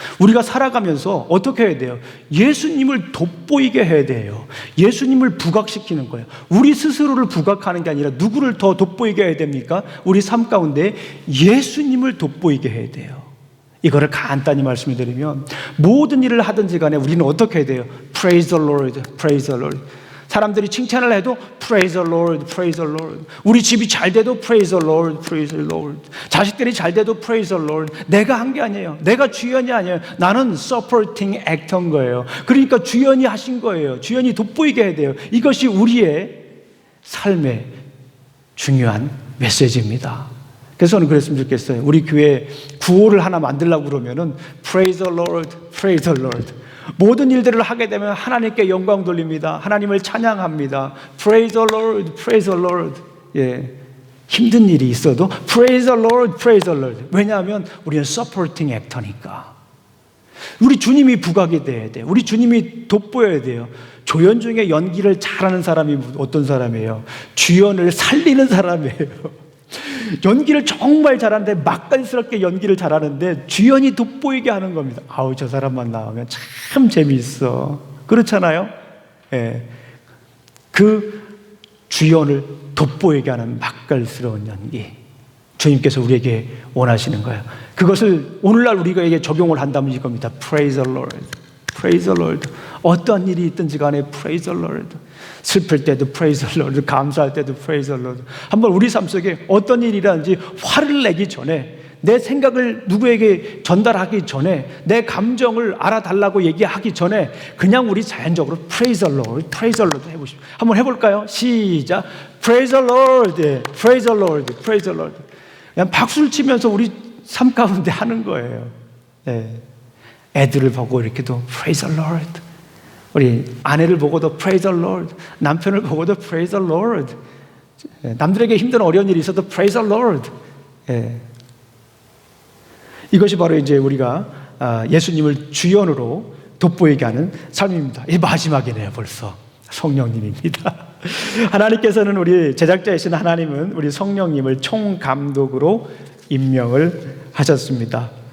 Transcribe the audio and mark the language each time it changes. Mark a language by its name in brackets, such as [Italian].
[Korean] 우리가 살아가면서 어떻게 해야 돼요? 예수님을 돋보이게 해야 돼요. 예수님을 부각시키는 거예요. 우리 스스로를 부각하는 게 아니라 누구를 더 돋보이게 해야 됩니까? 우리 삶 가운데 예수님을 돋보이게 해야 돼요. 이거를 간단히 말씀을 드리면 모든 일을 하든지 간에 우리는 어떻게 해야 돼요? [English] Praise the Lord, praise the Lord. [Korean] 사람들이 칭찬을 해도 [English] Praise the Lord, praise the Lord. [Korean] 우리 집이 잘 돼도 Praise the Lord, praise the Lord. 자식들이 잘 돼도 [English] Praise the Lord. [Korean] 내가 한 게 아니에요. 내가 주연이 아니에요. 나는 [English] supporting actor [Korean] 인 거예요. 그러니까 주연이 하신 거예요. 주연이 돋보이게 해야 돼요. 이것이 우리의 삶의 중요한 메시지입니다. 그래서 저는 그랬으면 좋겠어요. 우리 교회 구호를 하나 만들려고 그러면은 [English] Praise the Lord, praise the Lord. [Korean] 모든 일들을 하게 되면 하나님께 영광 돌립니다. 하나님을 찬양합니다. [English] Praise the Lord, praise the Lord. [Korean] 예, 힘든 일이 있어도 [English] Praise the Lord, praise the Lord. [Korean] 왜냐하면 우리는 [English] supporting actor [Korean] 니까. 우리 주님이 부각이 돼야 돼요. 우리 주님이 돋보여야 돼요. 조연 중에 연기를 잘하는 사람이 어떤 사람이에요? 주연을 살리는 사람이에요. 연기를 정말 잘하는데 맛깔스럽게 연기를 잘하는데 주연이 돋보이게 하는 겁니다. 아우, 저 사람만 나오면 참 재미있어. 그렇잖아요? 예. 그 주연을 돋보이게 하는 맛깔스러운 연기, 주님께서 우리에게 원하시는 거예요. 그것을 오늘날 우리에게 적용을 한다면 이겁니다. [English] Praise the Lord, praise the Lord. [Korean] 어떤 일이 있든지 간에 [English] Praise the Lord. [Korean] 슬플 때도 [English] Praise the Lord, [Korean] 감사할 때도 Praise the Lord. 한번 우리 삶 속에 어떤 일이라든지 화를 내기 전에, 내 생각을 누구에게 전달하기 전에, 내 감정을 알아달라고 얘기하기 전에 그냥 우리 자연적으로 [English] Praise the Lord, Praise the Lord [Korean] 해보십시오. 한번 해볼까요? 시작. [English] Praise the Lord, Praise the Lord, Praise the Lord. [Korean] 그냥 박수를 치면서 우리 삶 가운데 하는 거예요. 네. 애들을 보고 이렇게도 [English] Praise the Lord. [Korean] 우리 아내를 보고도 Praise the Lord. 남편을 보고도 [English] Praise the Lord. [Korean] 남들에게 힘든 어려운 일이 있어도 [English] Praise the Lord. [Korean] 예. 이것이 바로 이제 우리가 예수님을 주연으로 돋보이게 하는 삶입니다. 이 마지막이네요, 벌써. 성령님입니다. 하나님께서는, 우리 제작자이신 하나님은 우리 성령님을 총감독으로 임명을 하셨습니다.